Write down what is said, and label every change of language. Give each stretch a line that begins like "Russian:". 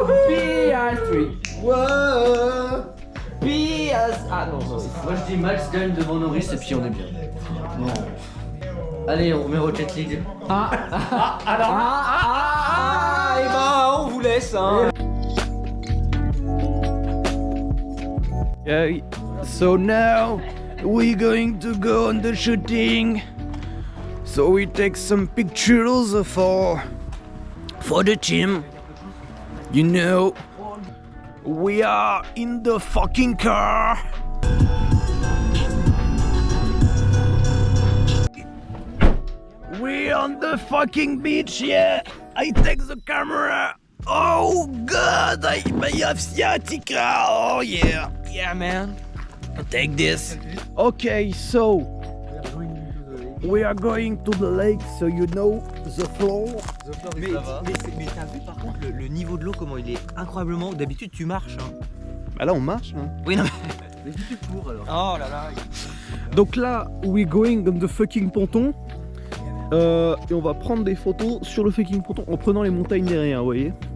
French: Piastri. Piastri. Ah non, non. Moi, je dis Max gagne devant Norris et puis on est bien. Non. Allez, on remet Rocket League. Et ben, on vous laisse, hein.
English: So now we're going to go on the shooting. So we take some pictures for the team. You know, we are in the fucking car. We're on the fucking beach, yeah. I take the camera. Oh god, I have sciatica. Oh yeah, yeah man. Take this. Okay, so we are going to the lake, so you know the floor.
French: Mais t'as vu par contre le niveau de l'eau, comment il est incroyablement. D'habitude tu marches, hein. Bah là on marche. Hein. Oui, non mais. Mais tu cours alors. Oh là là. Donc là,
English: we're going on the fucking ponton.
French: Et on va prendre des photos sur le fucking ponton en prenant les montagnes derrière, vous voyez.